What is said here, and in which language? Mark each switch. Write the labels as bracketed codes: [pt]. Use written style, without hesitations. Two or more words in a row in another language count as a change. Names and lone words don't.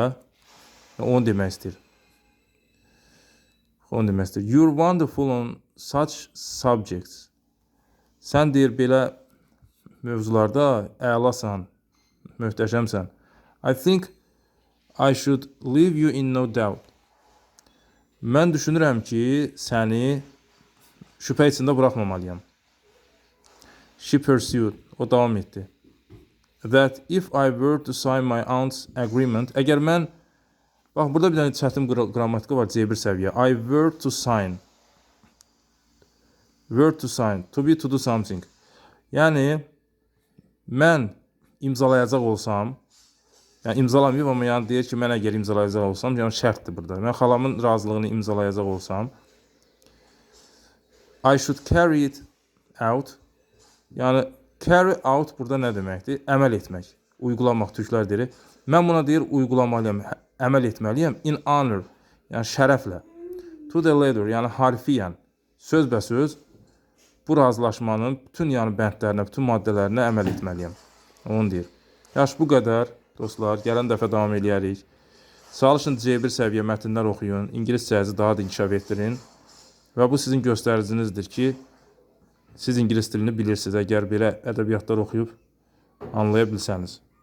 [az] Onu demək istəyir. Onu demək istəyir. [en] You're wonderful on such subjects. [az] Sən deyir belə mövzularda əlasan, möhtəşəmsən. [en] I think I should leave you in no doubt. [az] Mən düşünürəm ki, səni şübhə içində buraxmamalıyam. [en] She pursued. [az] O davam etdi. [en] That if I were to sign my aunt's agreement, [az] əgər mən, bax burada bir dənə çətin qrammatika var, C1 səviyyə. [en] I were to sign. Were to sign. To be to do something. [az] Yəni, mən imzalayacaq olsam, yəni imzalamayıb, amma yəni deyir ki, mən əgər imzalayacaq olsam, yəni şərtdir burada. Mən xalamın razılığını imzalayacaq olsam, [en] I should carry it out. [az] Yəni, [en] carry out [az] burada nə deməkdir? Əməl etmək, uygulamaq, türklər deyir. Mən buna deyir, uygulamalıyam, əməl etməliyəm. [en] In honor, [az] yəni şərəflə. [en] To the letter, [az] yəni harfiyyən, sözbəsöz bu razılaşmanın bütün yəni bəndlərinə, bütün maddələrinə əməl etməliyəm. Onu deyir. Yaş bu qədər. Dostlar, gələn dəfə davam eləyərik. Çalışın C1 səviyyə mətnlər oxuyun, ingiliscənizi daha da inkişaf etdirin və bu sizin göstəricinizdir ki, siz ingilis dilini bilirsiniz, əgər belə ədəbiyyatlar oxuyub anlaya bilsəniz.